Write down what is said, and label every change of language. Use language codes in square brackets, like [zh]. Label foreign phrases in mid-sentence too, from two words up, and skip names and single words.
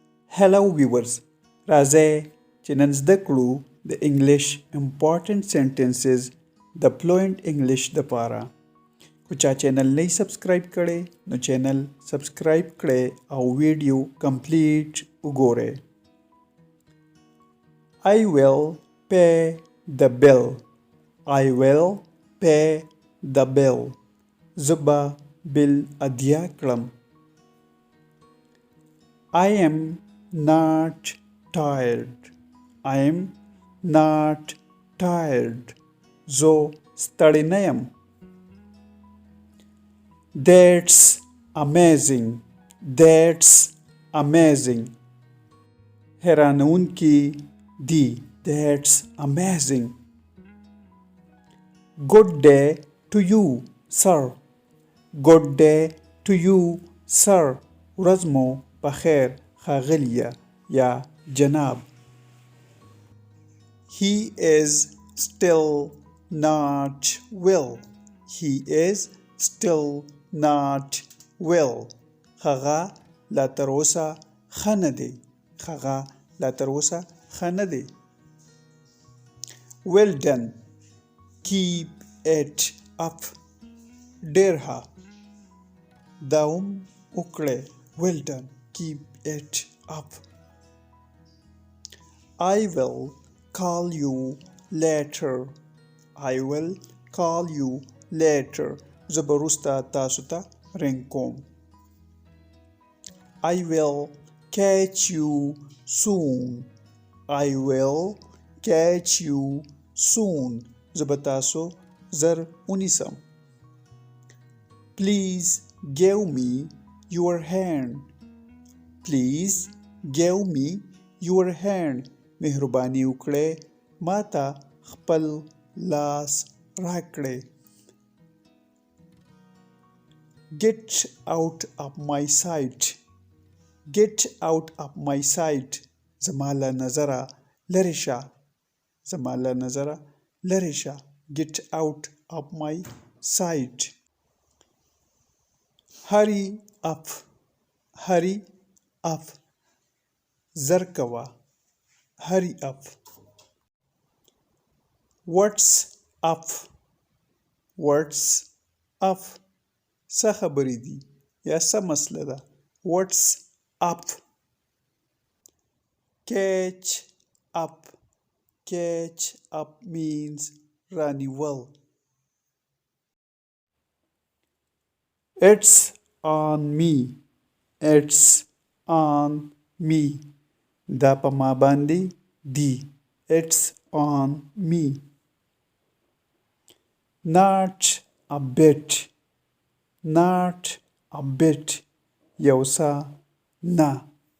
[en] Hello viewers, [ps] راځئ چې نن زده کړو د [en] English important sentences [ps] د [en] fluent English [ps] دپاره. که چا چینل نه سبسکرایب کړی نو [en] channel subscribe [ps] کړئ او [en] video complete [ps] وګورئ. [en] I will pay the bill. I will pay the bill. [ps] زه به بل ادیا کړم. [en] I am not tired. I am not tired. [ps] زه ستړی نه یم. [en] That's amazing. That's amazing. [ps] حیرانوونکی دی. [en] That's amazing. Good day to you, sir. Good day to you, sir. [ps] ورځ مو بخیر ښاغلیه یا جناب. [en] He is still not well. He is still not well. [ps] هغه لا تر اوسه ښه نه دی. هغه لا تر اوسه ښه نه دی. [en] Well done. Keep it up. [ps] ډېر ښه. دوام وکړئ. [en] Well done. Keep it up. I will call you later. I will call you later. [ps] زه به وروسته تاسو ته رنګ کوم. [en] I will catch you soon. I will catch you soon. [ps] زه به تاسو زر ونیسم. [en] Please give me your hand. Please give me your hand. [ps] مهرباني وکړئ ما ته خپل لاس راکړئ. [en] Get out of my sight. Get out of my sight. [ps] زما له نظره لرې شه. زما له نظره لرې شه. [en] Get out of my sight. Hurry up. Hurry up. [ps] زر کوه. [en] Hurry up. What's up? What's up? [ps] څه خبرې دي یا څه مسله ده. [en] What's up? Catch up. Catch up means رانیول. It's on me. It's on me. [ps] دا په ما باندې دی. [en] It's on me. Not a bit. Not a bit. [ps] یو څه نه.